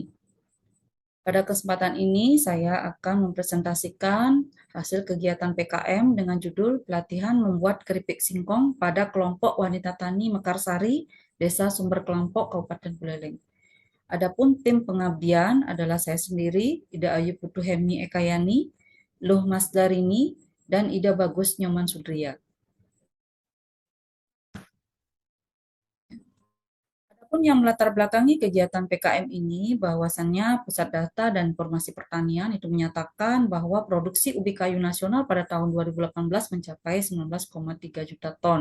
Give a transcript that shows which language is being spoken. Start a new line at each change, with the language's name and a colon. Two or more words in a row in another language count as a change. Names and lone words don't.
Indonesian: Pada kesempatan ini saya akan mempresentasikan hasil kegiatan PKM dengan judul pelatihan membuat keripik singkong pada kelompok wanita tani Mekarsari, Desa Sumber Kelampok, Kabupaten Buleleng. Adapun tim pengabdian adalah saya sendiri, Ida Ayu Putu Hemi Ekayani, Luh Masdarini, dan Ida Bagus Nyoman Sudria. Adapun yang melatar belakangi kegiatan PKM ini, bahwasannya Pusat Data dan Informasi Pertanian itu menyatakan bahwa produksi ubi kayu nasional pada tahun 2018 mencapai 19,3 juta ton.